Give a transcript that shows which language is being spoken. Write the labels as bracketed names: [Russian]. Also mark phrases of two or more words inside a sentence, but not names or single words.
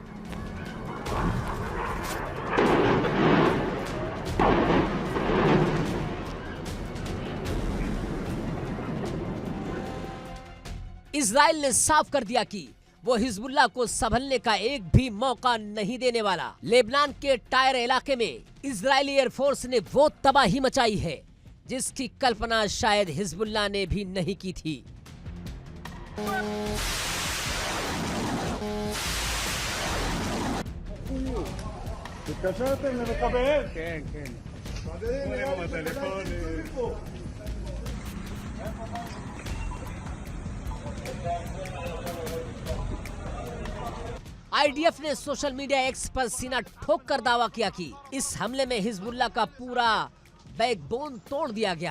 [Hindi] इजराइल ने साफ कर दिया कि वो हिजबुल्लाह को संभलने का एक भी मौका नहीं देने वाला। लेबनान के टायर इलाके में इजरायली एयरफोर्स ने वो तबाही मचाई है जिसकी कल्पना शायद हिजबुल्लाह ने भी नहीं की थी। [Hebrew] התקשרתם למקבל? כן, כן. בואו בטלפון. [Hindi] आईडीएफ ने [English] social media [Hindi] एक्स पर सीना ठोक कर दावा किया कि इस हमले में हिजबुल्लाह का पूरा बैकबोन तोड़ दिया गया।